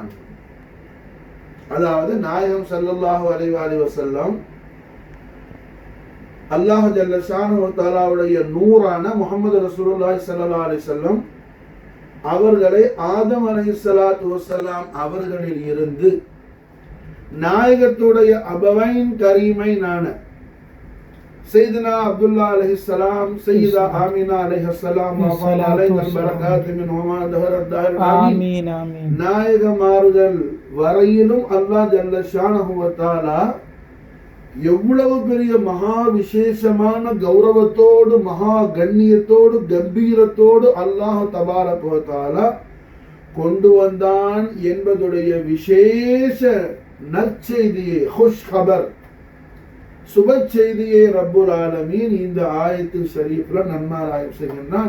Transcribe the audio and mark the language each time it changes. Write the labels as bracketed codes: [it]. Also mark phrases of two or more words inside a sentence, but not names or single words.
[ta] அதாவது நாயகம் [ar] صلى الله عليه وسلم الله جل شأنه وتعالى [ta] நூறான முஹம்மது [ar] رسول الله صلى الله عليه وسلم [ta] அவர்களை ஆதம் [ar] عليه الصلاة والسلام [ta] அவர்களில் இருந்து நாயகத்துடைய [ar] أبوين كريمين سيدنا عبد الله عليه السلام سيدة آمينة عليه السلام وعلى علينا البركات منهما دهر الدهر آمين آمين. [ta] நாயக மாறுதல் வரையிலும் [ar] الله جل شأنه وتعالى [ta] எவ்வளவு பெரிய மகா விசேஷமான கௌரவத்தோடு மகா கண்ணியத்தோடு கம்பீரத்தோடு [ar] الله تبارك وتعالى [ta] கொண்டு வந்தான் என்பதுடைய விசேஷ நற்செய்தியை, [ur] خوش خبر, [ta] சுப செய்தியை [ar] رب العالمين [ta] இந்த [ar] آية شريفة [ta] நன்மாராயம் செய்கின்றான்.